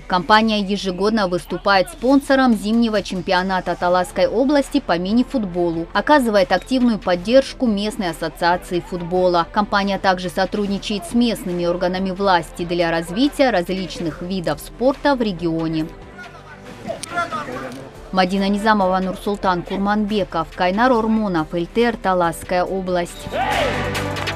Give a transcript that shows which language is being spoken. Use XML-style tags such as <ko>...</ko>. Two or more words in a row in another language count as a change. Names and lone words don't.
<ru>Компания ежегодно выступает спонсором зимнего чемпионата Таласской области по мини-футболу, оказывает активную поддержку местной ассоциации футбола. Компания также сотрудничает с местными органами власти для развития различных видов спорта в регионе. Мадина Низамова, Нурсултан Курманбеков, Кайнар Ормонов, ЛТР, Таласская область.</ru>